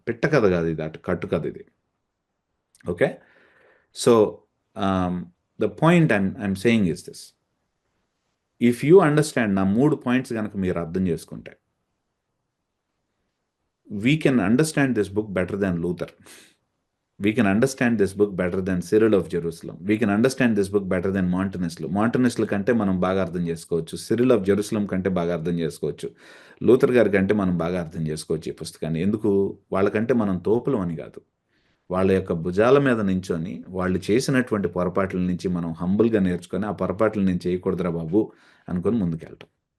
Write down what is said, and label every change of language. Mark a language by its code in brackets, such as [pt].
[te] పిట్ట కథ కాదు ఇది, కట్టు కథ ఇది. [en] Okay, so the point I'm saying is this. If you understand, [te] నా 3 పాయింట్స్ కనుక మీరు అర్థం చేసుకుంటే, [en] we can understand this book better than Luther. We can understand this book better than Cyril of Jerusalem. We can understand this book better than Montanist [te] లు. మాంటనిస్టుల కంటే మనం బాగా అర్థం చేసుకోవచ్చు. సిరిల్ ఆఫ్ జెరూసలం కంటే బాగా అర్థం చేసుకోవచ్చు. లూథర్ గారి కంటే మనం బాగా అర్థం చేసుకోవచ్చు ఈ పుస్తకాన్ని. ఎందుకు? వాళ్ళకంటే మనం తోపులం అని కాదు, వాళ్ళ యొక్క భుజాల మీద నించొని వాళ్ళు చేసినటువంటి పొరపాట్ల నుంచి మనం హంబుల్గా నేర్చుకొని ఆ పొరపాట్లు నేను చేయకూడదురా బాబు అనుకొని ముందుకెళ్ళటం.